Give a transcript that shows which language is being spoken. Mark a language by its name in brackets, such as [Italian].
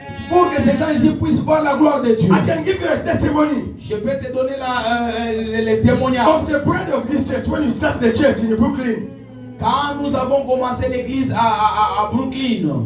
[French] Pour que ces gens ici puissent voir la gloire de Dieu. [English] I can give you a testimony [French] Je peux te donner les témoignages. [English] of the brand of this church when you start the church in Brooklyn. [French] Quand nous avons commencé l'église à Brooklyn,